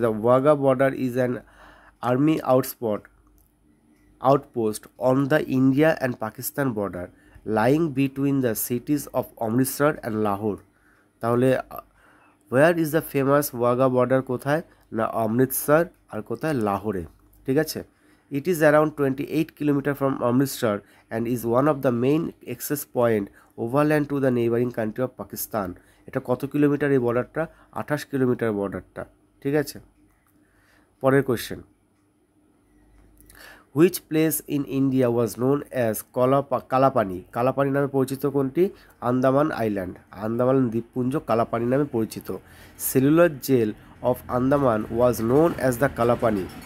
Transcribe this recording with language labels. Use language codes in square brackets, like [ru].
[en] The Wagah border is an army outpost on the India and Pakistan border lying between the cities of Amritsar and Lahore. [bn] তাহলে [en] where is the famous Wagah border [bn] কোথায়? না অমৃতসর আর কোথায়? লাহোরে, ঠিক আছে? [en] It is around 28 kilometers from Amritsar and is one of the main access point overland to the neighboring country of Pakistan. [bn] এটা কত kilometre এই বর্ডারটা? 28 কিলোমিটার বর্ডারটা, ঠিক আছে? [en] পরের question, which place in India was known as Kalapani. [bn] Kalapani নামে পরিচিত কোনটি? আন্দামান আইল্যান্ড, আন্দামান দ্বীপপুঞ্জ কালাপানি নামে পরিচিত। [en] Cellular jail of Andaman was known as the Kalapani.